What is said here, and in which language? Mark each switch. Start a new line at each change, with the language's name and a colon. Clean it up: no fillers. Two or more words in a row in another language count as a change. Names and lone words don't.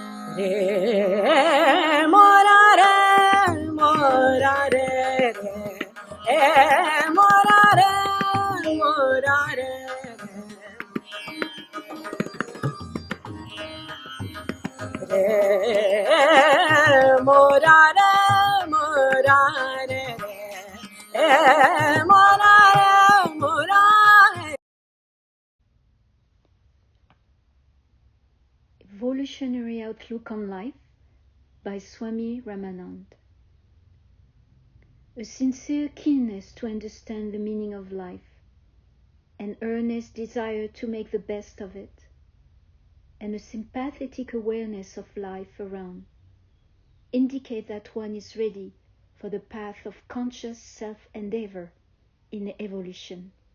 English: Re mora re mora re re mora re mora re re mora re mora re re mora re mora re. Evolutionary Outlook on Life by Swami Ramananda. A sincere keenness to understand the meaning of life, an earnest desire to make the best of it, and a sympathetic awareness of life around indicate that one is ready for the path of conscious self-endeavor in evolution.